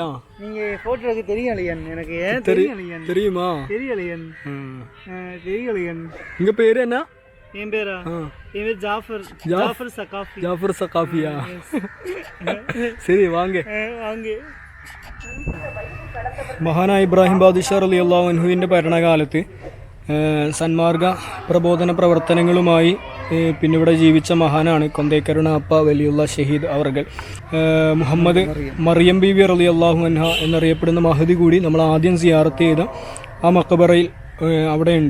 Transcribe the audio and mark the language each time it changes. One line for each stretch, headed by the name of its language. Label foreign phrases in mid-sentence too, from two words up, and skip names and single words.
Tamil: நீங்க போட்டோக்கு தெரியலையன் எனக்கு. ஏன் தெரியலையன்? தெரியுமா? தெரியலையன். தெரியலையன். உங்க பேரு என்ன? என் பேரா? என் பேர் ஜாஃபர் சகாஃபி. ஜாஃபர் சகாஃபியா? சரி வாங்க.
Malayalam: മഹാനായ ഇബ്രാഹിം ബാദിഷ
Arabic: رضي الله عنه
Malayalam: ഭരണകാലത്ത് സന്മാർഗ പ്രബോധന പ്രവർത്തനങ്ങളുമായി പിന്നെ ഇവിടെ ജീവിച്ച മഹാനാണ് കൊന്തേക്കരണപ്പ വലിയുള്ള ഷഹീദ് അവർകൾ. മുഹമ്മദ് മറിയം ബീവി
Arabic: رضي الله عنها
Malayalam: എന്നറിയപ്പെടുന്ന മഹദി കൂടി നമ്മൾ ആദ്യം സിയാറത്ത് ചെയ്ത ആ മക്കബറയിൽ അവിടെയുണ്ട്.